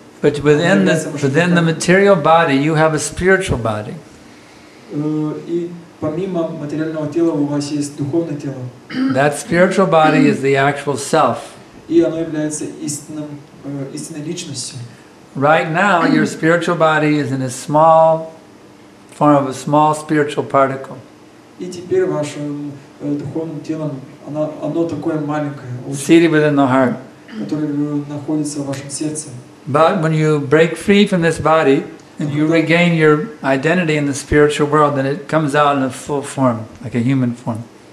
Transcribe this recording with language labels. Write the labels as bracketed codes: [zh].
[en] But within the material body, you have a spiritual body. [ru] И помимо материального тела у вас есть духовное тело. [en] That spiritual body is the actual self. [ru] И оно является истинной личностью. [en] Right now, your spiritual body is in a small form of a small spiritual particle. [ru] И теперь вашим духовным телом оно такое маленькое, [en] Seated within the heart. [ru] которое находится в вашем сердце. [en] But when you break free from this body and you regain your identity in the spiritual world, then it comes out in a full form, like a human form.